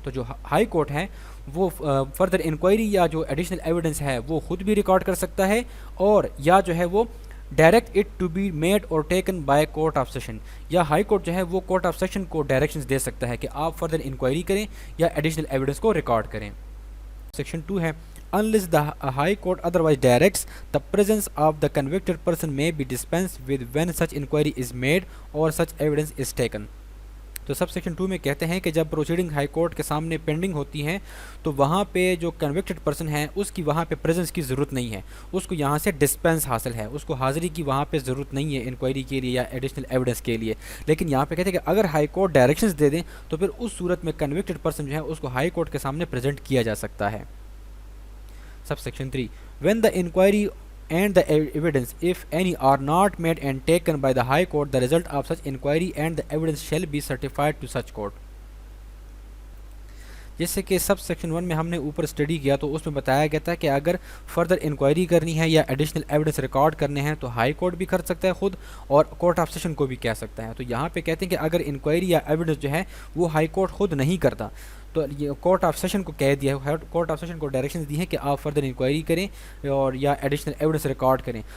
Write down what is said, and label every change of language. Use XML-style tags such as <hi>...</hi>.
<hi>तो जो high court है वो फर्दर इंक्वायरी या जो एडिशनल एविडेंस है वो खुद भी रिकॉर्ड कर सकता है और या जो है वो</hi> <en>direct it to be made और taken by court of session,</en> <hi>या हाई कोर्ट जो है वो कोर्ट ऑफ सेशन को डायरेक्शंस दे सकता है कि आप फर्दर इंक्वायरी करें या एडिशनल एविडेंस को रिकॉर्ड करें। सेक्शन 2 है,</hi> <en>unless the high court otherwise directs, the presence of the convicted person may be dispensed with when such inquiry is made or such evidence is taken।</en> <hi>तो sub section 2 में कहते हैं कि जब proceeding high court के सामने pending होती हैं तो वहाँ पे जो कन्विक्टेड पर्सन है उसकी वहाँ पे प्रेजेंस की ज़रूरत नहीं है, उसको यहाँ से डिस्पेंस हासिल है, उसको हाज़िरी की वहाँ पे ज़रूरत नहीं है इंक्वायरी के लिए या एडिशनल एविडेंस के लिए। लेकिन यहाँ पे कहते हैं कि अगर हाई कोर्ट डायरेक्शंस दे दें तो फिर उस सूरत में कन्विक्टेड पर्सन जो है उसको हाई कोर्ट के सामने प्रेजेंट किया जा सकता है।</hi> <en>Sub section 3, when the inquiry and the evidence, if any, are not made and taken by the high court, the result of such inquiry and the evidence shall be certified to such court।</en> <hi>जैसे कि sub section 1 में हमने ऊपर study किया तो उसमें बताया गया था कि अगर फर्दर इंक्वायरी करनी है या एडिशनल एविडेंस रिकॉर्ड करने हैं तो हाई कोर्ट भी कर सकता है खुद और कोर्ट ऑफ सेशन को भी कह सकता है। तो यहाँ पे कहते हैं कि अगर इंक्वायरी या एविडेंस जो है वो हाई कोर्ट खुद नहीं करता तो ये कोर्ट ऑफ सेशन को कह दिया है, कोर्ट ऑफ सेशन को डायरेक्शंस दी हैं कि आप फर्दर इंक्वायरी करें और या एडिशनल एविडेंस रिकॉर्ड करें।</hi>